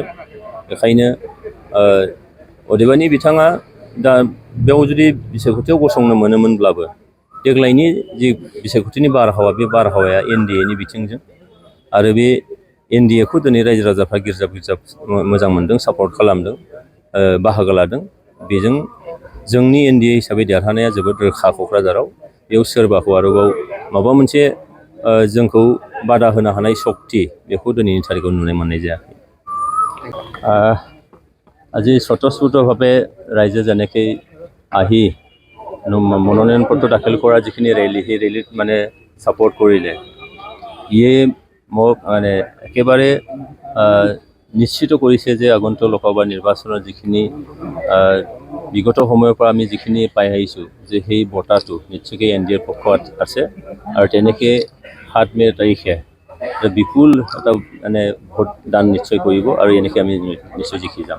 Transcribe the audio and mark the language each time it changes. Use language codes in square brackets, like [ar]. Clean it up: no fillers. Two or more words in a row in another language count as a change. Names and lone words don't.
[brx] बेखायनो अदेबानि बिथाङा दा बेयाव जुदि बिसायख'थियाव गसंनो मोनोमोनब्लाबो देग्लायनि जि बिसायख'थिनि बारहावा बे बारहावाया एनडिएनि बिथिंजों आरो बे एनडिएखौ दिनै रायजो राजाफ्रा गिर्जाब मोजां मोनदों, सापर्ट खालामदों, बाहागो लादों। बेजों जोंनि एनडिए हिसाबै देरहानाया जोबोद रोखा क'क्राझाराव। बेयाव सोरबाखौ आरोबाव माबा मोनसे जोंखौ बादा होनो हानाय सक्ति बेखौ दिनैनि तारिखआव नुनो मोननाय जायाखै। [as] আজি স্বতঃস্ফূৰ্তভাৱে ৰাইজে যেনেকৈ আহি মনোনয়ন পত্ৰ দাখিল কৰা যিখিনি ৰেলী সেই ৰেলীত ছাপোৰ্ট কৰিলে ইয়ে মোক একেবাৰে নিশ্চিত কৰিছে যে আগন্তুক লোকসভা নিৰ্বাচনৰ যিখিনি বিগত সময়ৰ পৰা আমি যিখিনি পাই আহিছোঁ যে সেই বঁটাটো নিশ্চয়কৈ এনডিএৰ পক্ষত আছে আৰু তেনেকৈ 7 মে তাৰিখে বিপুল এটা ভোটদান নিশ্চয় কৰিব আৰু এনেকৈ আমি নিশ্চয় জিকি যাম।